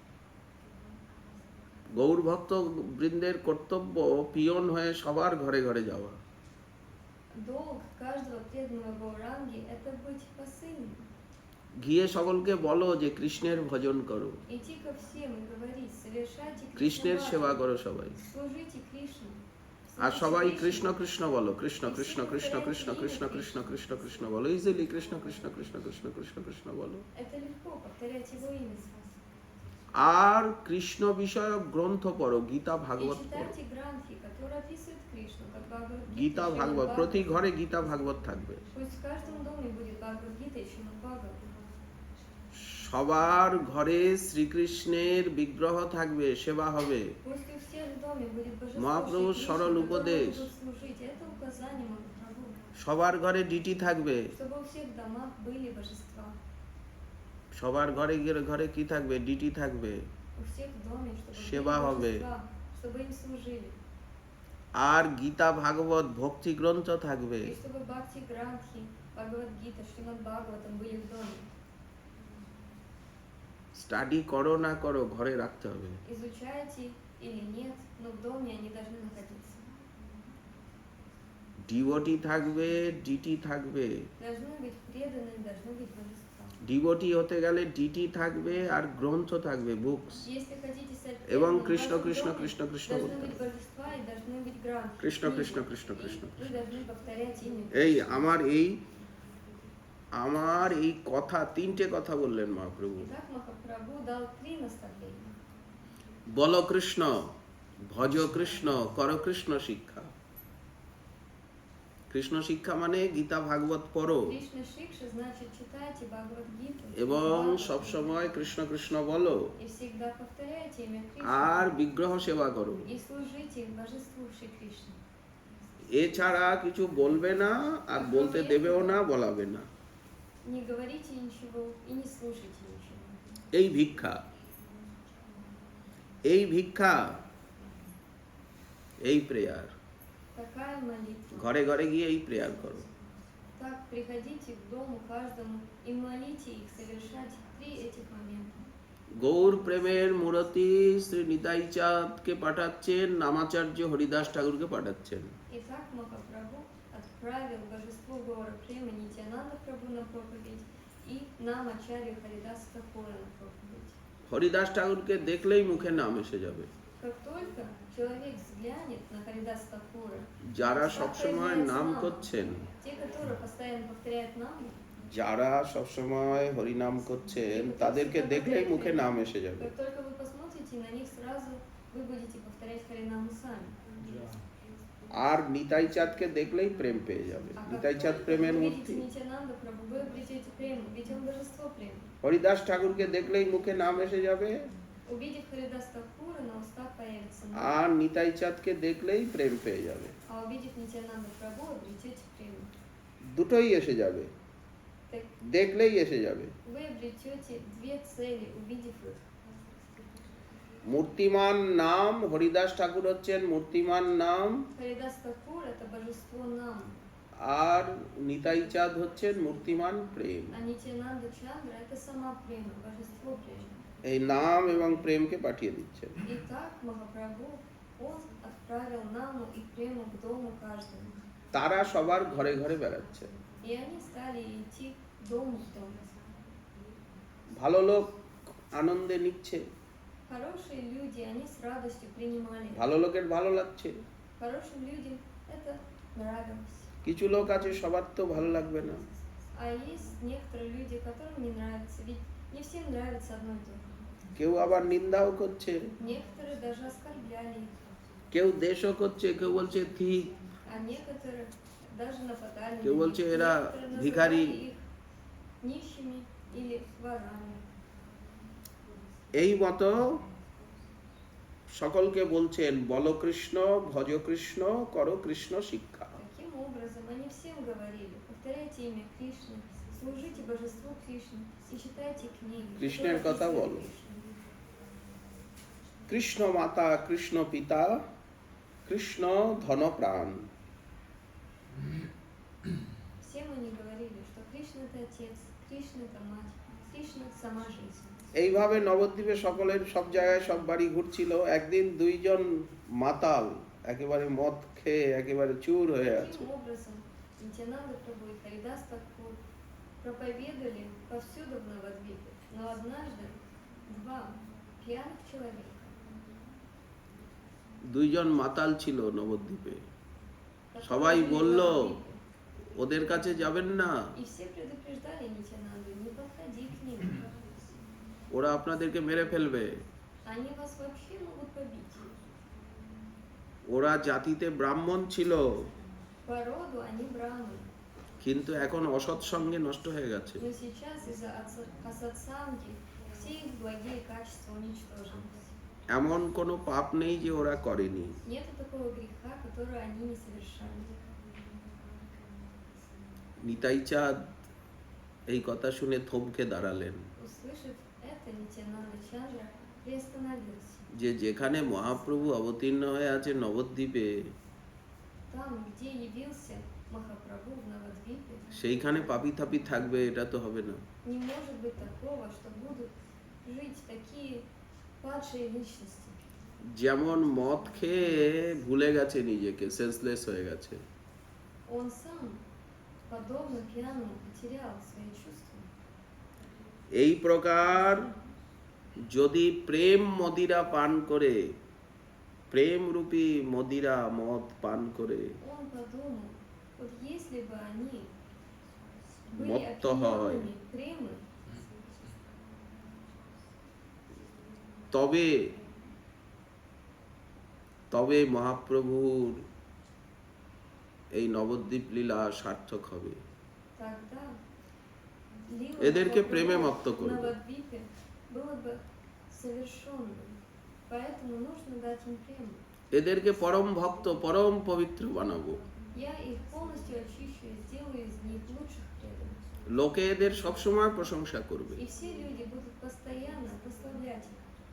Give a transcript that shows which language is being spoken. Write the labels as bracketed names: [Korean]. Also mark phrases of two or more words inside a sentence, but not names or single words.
[Bangla] গৌর ভক্ত বৃন্দের কর্তব্য পিয়ন হয়ে সবার ঘরে ঘরে যাওয়া। [Russian] Долг каждого преданного Гауранги – это быть посыльным. [Bangla] গিয়ে সকলকে বলো যে কৃষ্ণের ভজন করো, [Russian] Идти ко всем и говорить, совершайте [Bangla] কৃষ্ণের [Russian] Кришна [Bangla] সেবা করো সবাই। [Russian] служите Кришне. [Bangla] আর সবাই [Russian] Служите [Bangla] কৃষ্ণ [Russian] Кришне. [Bangla] কৃষ্ণ বলো, কৃষ্ণ কৃষ্ণ কৃষ্ণ কৃষ্ণ কৃষ্ণ কৃষ্ণ কৃষ্ণ কৃষ্ণ বলো, ইজিলি কৃষ্ণ কৃষ্ণ কৃষ্ণ কৃষ্ণ কৃষ্ণ কৃষ্ণ বলো। [Russian] Это легко повторять его имя. [Bangla] আর কৃষ্ণ বিষয়ক গ্রন্থ পড়ো, গীতা [Russian] И [Bangla] ভাগবত পড়ো। [Russian] читайте гранхи, которые описывают Кришну, как Бхагавад-гита, [Bangla] গীতা [Russian] Шримад [Bangla] ভাগবত, [Russian] Бхагават. [Bangla] প্রতি ঘরে গীতা ভাগবত থাকবে। [Russian] Пусть в каждом доме будет Бхагавад-гита и Шримад Бхагават. [Bangla] সবার ঘরে শ্রীকৃষ্ণের বিগ্রহ থাকবে, সেবা হবে। [Russian] Пусть у всех в доме будет божество [Bangla] মহাপ্রভুর [Russian] Шри Кришны, [Bangla] সরল [Russian] которому [Bangla] উপদেশ। [Russian] будут служить. Это указание Махапрабху. [Bangla] সবার ঘরে ডিটি থাকবে, [Russian] Чтобы у всех в домах были божества. [Bangla] সবার ঘরে ঘরে কি থাকবে, ডিটি থাকবে। [Russian] У всех в доме, чтобы [Bangla] সেবা [Russian] были [Bangla] হবে। [Russian] божества, чтобы им служили. [Bangla] আর গীতা ভাগবত ভক্তি গ্রন্থ থাকবে। [Russian] И чтобы Бхакти Гранхи, Бхагавад-гита, Шримад Бхагаватам были в доме. [Bangla] স্টাডি করো না করো, ঘরে রাখতে হবে। [Russian] Изучайте или нет, но в доме они должны находиться. [Bangla] ডিভোটি থাকবে, ডিটি থাকবে। [Russian] Должны быть преданными, должны быть божества. [Bangla] ডিভোটি হতে গেলে ডিটি থাকবে আর গ্রন্থ থাকবে, বুকস। [Russian] Если хотите стать [Bangla] এবং [Russian] преданным, [Bangla] কৃষ্ণ [Russian] в вашем [Bangla] কৃষ্ণ [Russian] доме [Bangla] কৃষ্ণ কৃষ্ণ [Russian] должны [Bangla] বলতে [Russian] быть [Bangla] হবে। [Russian] божества и должны быть гранты. [Bangla] কৃষ্ণ [Russian] книги. [Bangla] কৃষ্ণ কৃষ্ণ [Russian] И [Bangla] কৃষ্ণ [Russian] вы должны повторять имя. [Bangla] এই আমার এই কথা, তিনটে কথা বললেন মহাপ্রভু। [Russian] Итак, Махапрабху дал 3 наставления. [Bangla] বল কৃষ্ণ, ভজ কৃষ্ণ, কর কৃষ্ণ শিক্ষা। কৃষ্ণ শিক্ষা মানে গীতা ভাগবত পড়ো [Russian] Кришна Шикша значит читайте Бхагавад-гиту. [Bangla] এবং সব সময় কৃষ্ণ কৃষ্ণ বলো [Russian] И всегда повторяйте имя [Bangla] আর [Russian] Кришны. [Bangla] বিগ্রহ সেবা করো। [Russian] И служите божеству Шри Кришне. [Bangla] এছাড়া কিছু বলবে না, আর বলতে দেবেও না, বলাবে না। [Russian] Не говорите ничего и не слушайте ничего. [Bangla] এই ভিক্ষা, এই ভিক্ষা, এই প্রেয়ার। [Russian] Такая молитва. [Bangla] ঘরে ঘরে গিয়ে এই প্রেয়ার করো। [Russian] Так, приходите к дому каждому и молите их совершать 3 этих момента. [Bangla] গৌর প্রেমের মূরতি শ্রী নিতাই চাঁদকে পাঠাচ্ছেন, নামাচার্য হরিদাস ঠাকুরকে পাঠাচ্ছেন। [Russian] Итак, Махапрабху отправил божеству Гаура Према Нитянанда Прабху на проповедь и нам Ачарью Харидаса Такура на проповедь. [Bangla] হরিদাস ঠাকুরকে দেখলেই মুখে নাম এসে যাবে। [Russian] Как только человек взглянет на Харидаса Такура, [Bangla] যারা সবসময় নাম [Russian] появляется [Bangla] করছেন, [Russian] те, которые постоянно повторяют нам, [Bangla] যারা সবসময় হরিনাম করছেন, তাদেরকে দেখলেই মুখে নাম এসে যাবে। [Russian] как только вы посмотрите на них, сразу вы будете повторять Харинаму сами. [Bangla] আর নিতাই চাঁদকে দেখলেই প্রেম পেয়ে যাবে। [Russian] А как [Bangla] নিতাই চাঁদ [Russian] только [Bangla] প্রেমের [Russian] вы [Bangla] মূর্তি। [Russian] увидите Нитянанда Прабху, вы обретете прему, ведь он божество прему. [Bangla] হরিদাস ঠাকুরকে দেখলেই মুখে নাম এসে যাবে [Russian] Увидев Харидас Такура, на устах появится [Bangla] আর [Russian] мир. [Bangla] নিতাই চাঁদকে দেখলেই প্রেম পেয়ে যাবে, [Russian] А увидев Нитянанда Прабху, обретете прему. [Bangla] দুটোই এসে যাবে, [Russian] Так [Bangla] দেখলেই এসে যাবে। [Russian] вы обретете две цели, увидев их. [Bangla] মূর্তিমান নাম, হরিদাস ঠাকুর হচ্ছেন মূর্তিমান নাম, [Russian] Харидас Такур – это божество нам, [Bangla] আর নিতাই চাঁদ হচ্ছেন মূর্তিমান প্রেম। [Russian] а Нитянанда Чандра – это сама према, божество према. [Bangla] এই নাম এবং প্রেমকে পাঠিয়ে দিচ্ছেন। [Russian] Итак, Махапрабху, он отправил Наму и прему к дому каждому. [Bangla] তারা সবার ঘরে ঘরে বেড়াচ্ছে। [Russian] И они стали идти дом в дом. [Bangla] ভালো লোক আনন্দে নিচ্ছে, [Russian] Хорошие люди, они с радостью принимали. [Bangla] ভালো লোকের ভালো লাগছে। [Russian] Хорошим людям это нравилось. [Bangla] কিছু লোক আছে সবার তো ভালো লাগবে না, [Russian] А есть некоторые люди, которым не нравится, ведь не всем нравится одно и то же. [Bangla] কেউ আবার নিন্দাও করছে, [Russian] Некоторые даже оскорбляли их, [Bangla] কেউ দেশও করছে, কেউ বলছে ঠিক, [Russian] а некоторые даже нападали [Bangla] কেউ [Russian] на [Bangla] বলছে [Russian] них. [Bangla] এরা [Russian] Некоторые [Bangla] ভিখারি। [Russian] называли их нищими или ворами. [Bangla] এই মতো সকলকে বলছেন বল কৃষ্ণ, ভজ কৃষ্ণ, করো কৃষ্ণ শিক্ষা। [Russian] Таким образом, они всем говорили, повторяйте имя Кришны, служите божеству Кришны и читайте книги. [Bangla] Кришнер [Russian] которые [Bangla] কথা [Russian] описывают [Bangla] বলো। [Russian] Кришну. [Bangla] কৃষ্ণ মাতা, কৃষ্ণ পিতা, কৃষ্ণ ধন প্রাণ। [Russian] Всем они говорили, что Кришна это отец, Кришна это мать, Кришна сама жизнь. [Bangla] এইভাবে নবদ্বীপে সকলের সব জায়গায় সব বাড়ি ঘুরছিল। একদিন দুইজন মাতাল একেবারে মদ খেয়ে একেবারে চুর হয়ে আছে। [Russian] Таким образом, Нитянанда Прабху и Харидас Такур проповедовали повсюду в Навадвипе. Но однажды два пьяных человека, [Bangla] দুইজন মাতাল ছিল নবদ্বীপে, [Russian] которые [Bangla] সবাই [Russian] жили в [Bangla] বলল [Russian] Навадвипе, [Bangla] ওদের কাছে যাবেন না, [Russian] и все предупреждали Нитянанду, не подходи к ним, [Bangla] ওরা আপনাদেরকে মেরে ফেলবে। [Russian] они вас вообще могут побить. [Bangla] ওরা জাতিতে ব্রাহ্মণ ছিল, [Russian] По роду они браманы, [Bangla] কিন্তু এখন অসৎ সঙ্গে নষ্ট হয়ে গেছে। [Russian] но сейчас из-за асатсанги все их благие качества уничтожились. [Bangla] এমন কোনো পাপ নেই যে ওরা করেনি। [Russian] Нет такого греха, который они не совершали. [Bangla] নিতাই চাঁদ এই কথা শুনে থমকে দাঁড়ালেন [Russian] Услышав это, Нитянанда Чандра приостановился. [Bangla] যে যেখানে মহাপ্রভু অবতীর্ণ হয়ে আছে নবদ্বীপে, [Russian] Там, где явился Махапрабху в Навадвипе, [Bangla] সেইখানে পাপি থাপি থাকবে, এটা তো হবে না। [Russian] не может быть такого, что будут жить такие падшие личности. [Bangla] যেমন মদ খেয়ে ভুলে গেছে নিজেকে, সেন্সলেস হয়ে গেছে, [Russian] Он сам, подобно пьяному, потерял свои чувства. [Bangla] এই প্রকার যদি প্রেম মদিরা পান করে, প্রেম রূপী মদিরা মদ পান করে [Russian] Он подумал, вот если бы они были [Bangla] মত্ত হয়, [Russian] опьяненными премой, [Bangla] তবে তবে মহাপ্রভুর এই নবদ্বীপ লীলা সার্থক হবে। [Russian] тогда лила [Bangla] এদেরকে [Russian] Махапрабху [Bangla] প্রেমে মত্ত [Russian] в [Bangla] করবে। [Russian] Навадвипе было бы совершенным. Поэтому нужно дать им прему. [Bangla] এদেরকে পরম ভক্ত, পরম পবিত্র বানাবো। [Russian] Я их полностью очищу и сделаю из них лучших преданных. [Bangla] লোকে এদের সবসময় প্রশংসা করবে। [Russian] И все люди будут постоянно прославлять их.